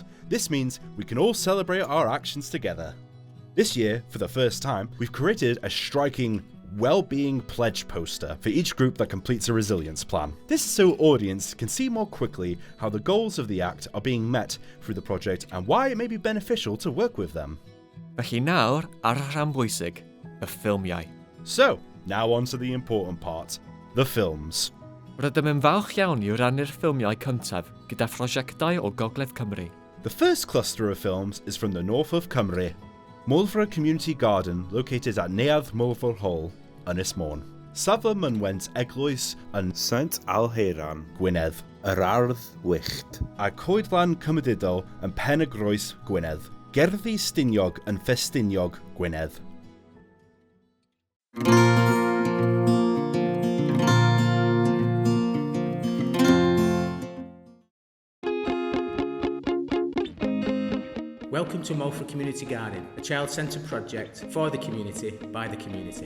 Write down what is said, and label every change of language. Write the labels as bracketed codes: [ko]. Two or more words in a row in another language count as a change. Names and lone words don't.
[en] This means we can all celebrate our actions together. This year, for the first time, we've created a striking Wellbeing Pledge poster for each group that completes a resilience plan. This is so audience can see more quickly how the goals of the Act are being met through the project and why it may be beneficial to work with them. [cy] Felly nawr, ar y rhan bwysig, y ffilmiau. [en] So, now on to the important part, the films. [cy] Rydym yn falch iawn i rannu'r ffilmiau cyntaf gyda phrosiectau o Gogledd Cymru. [en] The first cluster of films is from the north of Cymru. Mulfra Community Garden, located at Neuadd Mulfra Hall, Ynys Môn. [cy] Safle mynwent eglwys yn Saint Alheiran, Gwynedd, yr Ardd Wyllt, a Coed Gymunedol yn Pen y Groes, Gwynedd. Gerddi Stiniog yn Ffestiniog, Gwynedd. [en] Welcome to Mulfra Community Garden, a child-centred project for the community, by the community.